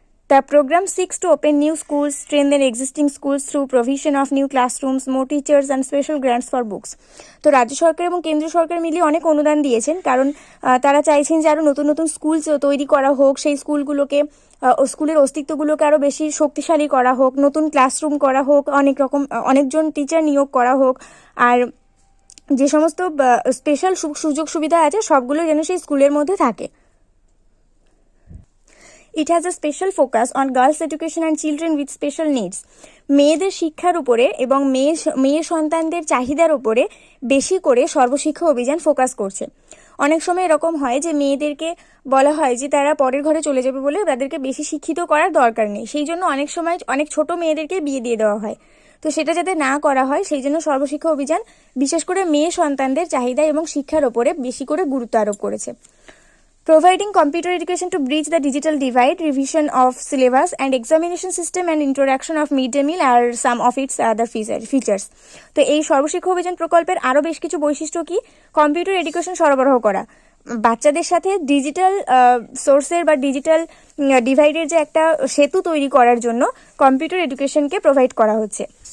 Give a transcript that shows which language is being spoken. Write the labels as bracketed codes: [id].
[en] The program seeks to open new schools, strengthen existing schools through provision of new classrooms, more teachers and special grants for books. [bn] তো রাজ্য সরকার এবং কেন্দ্রীয় সরকার মিলিয়ে অনেক অনুদান দিয়েছেন, কারণ তারা চাইছেন যে আরও নতুন নতুন স্কুল তৈরি করা হোক, সেই স্কুলের অস্তিত্বগুলোকে আরও বেশি শক্তিশালী করা হোক, নতুন ক্লাসরুম করা হোক, অনেকজন টিচার নিয়োগ করা হোক, আর যে সমস্ত স্পেশাল সুযোগ সুবিধা আছে সবগুলো যেন সেই স্কুলের মধ্যে থাকে। [en] It has a special focus on girls' education and children with special needs. [bn] মেয়েদের শিক্ষার উপরে এবং মেয়ে সন্তানদের চাহিদার উপরে বেশি করে সর্বশিক্ষা অভিযান ফোকাস করছে। অনেক সময় এরকম হয় যে মেয়েদেরকে বলা হয় যে তারা পরের ঘরে চলে যাবে বলে তাদেরকে বেশি শিক্ষিত করার দরকার নেই, সেই জন্য অনেক সময় অনেক ছোট মেয়েদেরকে বিয়ে দিয়ে দেওয়া হয়। তো সেটা যাতে না করা হয় সেই জন্য সর্বশিক্ষা অভিযান বিশেষ করে মেয়ে সন্তানদের চাহিদা এবং শিক্ষার ওপরে বেশি করে গুরুত্ব আরোপ করেছে। [en] Providing computer education to bridge the digital divide, revision of syllabus and examination system and introduction of mid-day meal are some of its other features. [bn] তো এই সর্বশিক্ষা অভিযান প্রকল্পের আরও বেশ কিছু বৈশিষ্ট্য কি? কম্পিউটার এডুকেশন সরবরাহ করা, বাচ্চাদের সাথে ডিজিটাল সোর্সের বা ডিজিটাল ডিভাইডের যে একটা সেতু তৈরি করার জন্য কম্পিউটার এডুকেশনকে প্রোভাইড করা হচ্ছে।